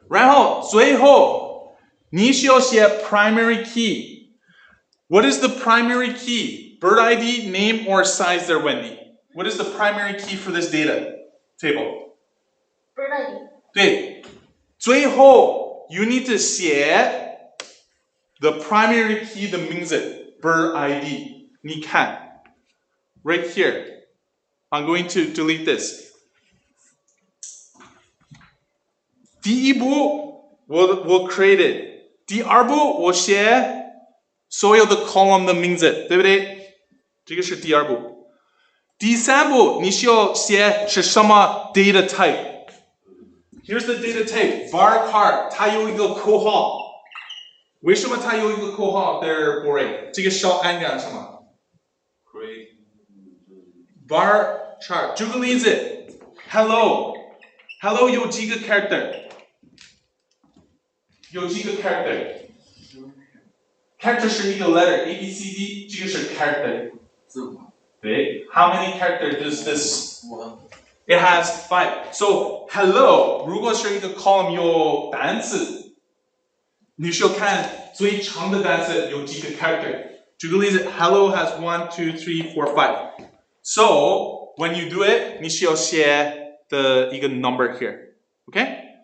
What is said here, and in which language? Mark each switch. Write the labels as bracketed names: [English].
[Chinese] 然后最后你需要写 primary key. [English] What is the primary key? Bird ID, name, or size there, Wendy? What is the primary key for this data table? Bird ID. [Chinese] 对，最后 [English] you need to [Chinese] 写 the primary key 的名字 bird ID. 你看 [English] right here. I'm going to delete this. [Chinese] 第一步我 created. 第二步我写所有的 column 的名字，对不对？这个是第二步。第三步你需要写是什么 data type. [English] Here's the data type. varchar [Chinese] 它有一个括号。为什么它有一个括号 there, Bore? 这个小 n 干什么？ varchar 举个例子 hello 有几个 character？有几个 character？ character 是一个 letter A, B, C, D 这个是 character 对 [English] How many characters does this? It has 5 So hello [Chinese] 如果是一个 column 有单词你需要看最长的单词有几个 character 举个例子 [English] hello has 1, 2, 3, 4, 5 So when you do it [Chinese] 你需要写的一个 [English] number here Okay?